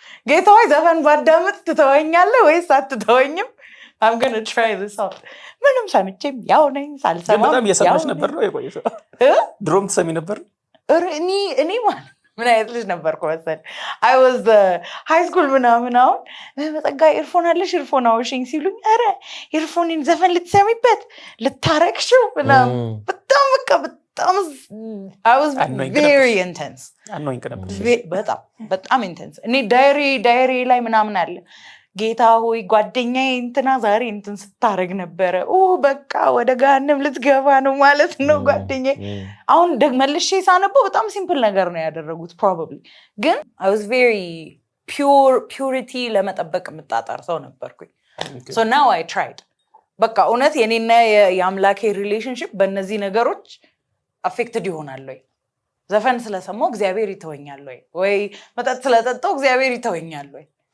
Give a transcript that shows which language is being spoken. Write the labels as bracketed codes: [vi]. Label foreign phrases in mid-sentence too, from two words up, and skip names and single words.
[am] ጌታ ሆይ ዘፈን ባዳምጥ ትተወኛለህ ወይስ አትተወኝም? [en] I'm going to try this out. [am] ምንም ሰምቼም ያው ነኝ ሳልሰማም በጣም እየሰማሽ ነበር ነው የቆየሽው? ድሮም ትሰሚ ነበር? እኔ ማለት ምን አይነት ልጅ ነበርኩ መሰለኝ? [en] I was high school [am] ምናምን አሁን በጠጋ ኤርፎን አለሽ ኤርፎን አውሽኝ ሲሉኝ ኧረ ኤርፎንን ዘፈን ልትሰሚበት ልታረቅሽው ምናምን በጣም በቃ በጣም [en] I was very intense. [am] በጣም intense. እኔ ዳይሪ ላይ ምናምን አለ ጌታ ሆይ ጓደኛዬ እንትና ዛሬ እንትን ስታረግ ነበረ በቃ ወደ ገሃነም ልትገባ ነው ማለት ነው ጓደኛዬ። አሁን መልሼ ሳነበው በጣም ሲምፕል ነገር ነው ያደረጉት probably ግን [en] I was very purity [am] ለመጠበቅ የምጣጣር ሰው ነበርኩኝ። [en] So now I tried [am] በቃ እውነት የኔና የአምላኬ ሪሌሽንሺፕ በእነዚህ ነገሮች affected ይሆናል ወይ? ዘፈን ስለሰማው እግዚአብሔር ይተወኛል ወይ መጠጥ ስለጠጣው እግዚአብሔር ይተወኛል ወይ?